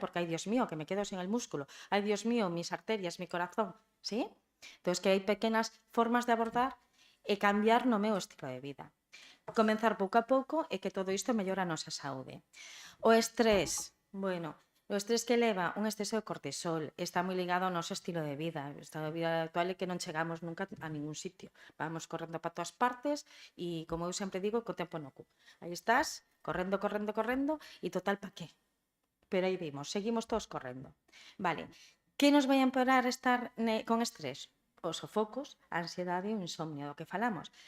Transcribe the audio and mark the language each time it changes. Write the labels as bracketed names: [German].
[Spanish] Porque, ai, Dios mío, que me quedo sin el músculo. Ai, Dios mío, mis arterias, mi corazón, ¿sí? [Galician] Entón, que hai pequenas formas de abordar e cambiar no meu estilo de vida. Comenzar pouco a pouco e que todo isto mellora a nosa saúde. O estrés, bueno, o estrés que leva un exceso de cortisol está moi ligado ao noso estilo de vida. O estilo de vida actual é que non chegamos nunca a ningún sitio. Vamos correndo para todas partes e, como eu sempre digo, co tempo no cu. Aí estás, correndo, e total, [Spanish] pa qué? [Galician] Pero aí vimos, seguimos todos correndo. Vale, que nos vai a empeorar estar con estrés? Os sofocos, a ansiedade e o insomnio do que falamos.